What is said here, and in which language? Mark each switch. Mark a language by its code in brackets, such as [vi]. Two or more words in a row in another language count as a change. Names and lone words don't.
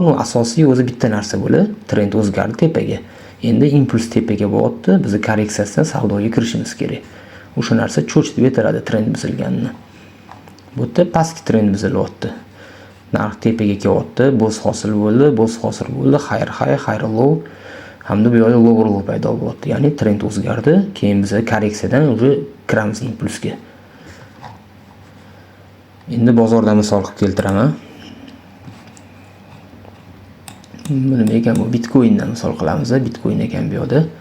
[uz] Bu asosiy o'zi bitta narsa bo'ladi. Trend o'zgardi tepaga. Endi impuls tepaga bo'lyapti. Biz korreksiyasidan savdoga kirishimiz kerak. O'sha narsa cho'ch deb aytiladi trend buzilganini. Bu yerda pastki trend buzilyapti. Narx tepaga kelyapti, boz hosil bo'ldi, [en] higher high, higher low [uz] hamda bu yoqda [en] lower low [uz] paydo bo'lyapti. Ya'ni trend o'zgardi, keyin biz korreksiyadan уже kiramiz impulsga. Endi bozorda misol qilib keltiraman. Nima ekan bu Bitcoindan misol qilamiz, Bitcoin ekan bu yoqda.